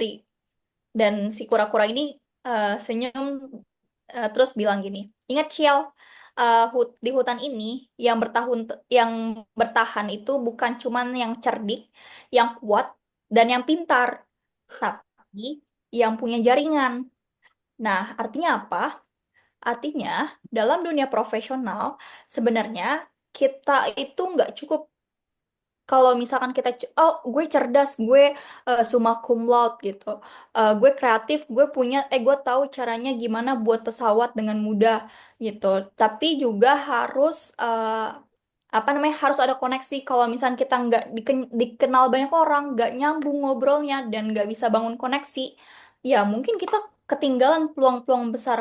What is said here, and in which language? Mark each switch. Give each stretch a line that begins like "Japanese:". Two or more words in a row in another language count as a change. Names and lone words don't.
Indonesian: Dan si kura-kura ini senyum, terus bilang gini, ingat Ciel, di hutan ini yang bertahan itu bukan cuman yang cerdik, yang kuat, dan yang pintar, tapi yang punya jaringan. Nah, artinya apa? Artinya, dalam dunia profesional, sebenarnya kita itu nggak cukup kalau misalkan oh gue cerdas, gue
Latin: summa cum laude
Indonesian: gitu. Gue kreatif, gue tahu caranya gimana buat pesawat dengan mudah gitu. Tapi juga harus apa namanya harus ada koneksi. Kalau misalkan kita nggak dikenal banyak orang, nggak nyambung ngobrolnya dan nggak bisa bangun koneksi, ya mungkin kita ketinggalan peluang-peluang besar.